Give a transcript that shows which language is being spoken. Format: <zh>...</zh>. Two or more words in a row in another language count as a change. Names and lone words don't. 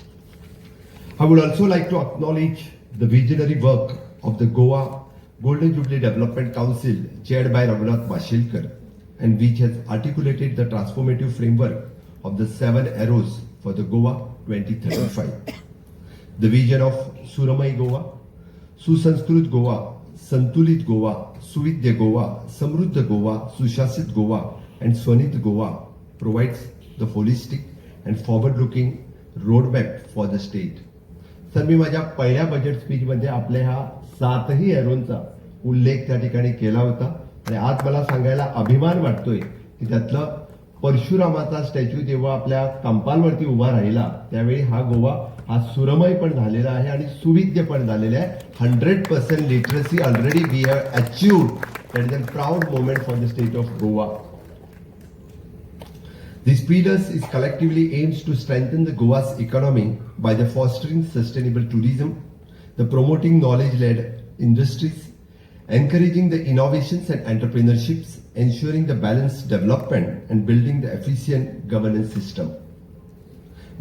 <en>I would also like to acknowledge the visionary work of the Goa Golden Jubilee Development Council chaired by Raghunath Mashelkar, and which has articulated the transformative framework of the 7 arrows for the Goa 2035. The vision of Suramai Goa, Susanskrit Goa, Santulit Goa, Suvidya Goa, Samruddha Goa, Sushasit Goa, and Swanit Goa provides the holistic and forward-looking roadmap for the state.</en> <mr>सर मी माझ्या पहिल्या बजेट स्पीचमध्ये आपल्या ह्या 7ही एरोंचा उल्लेख त्या ठिकाणी केला होता आणि आज मला सांगायला अभिमान वाटतोय की त्यातलं परशुरामाचा स्टॅच्यू जेव्हा आपल्या कंपालवरती उभा राहिला त्यावेळी हा गोवा हा सुरमय पण झालेला आहे आणि सुविद्य पण झालेला आहे.</mr> <en>100% literacy already we have achieved. That is a proud moment for the state of Goa. This pillars is collectively aims to strengthen the Goa's economy by the fostering sustainable tourism, the promoting knowledge-led industries, encouraging the innovations and entrepreneurships, ensuring the balanced development and building the efficient governance system.</en>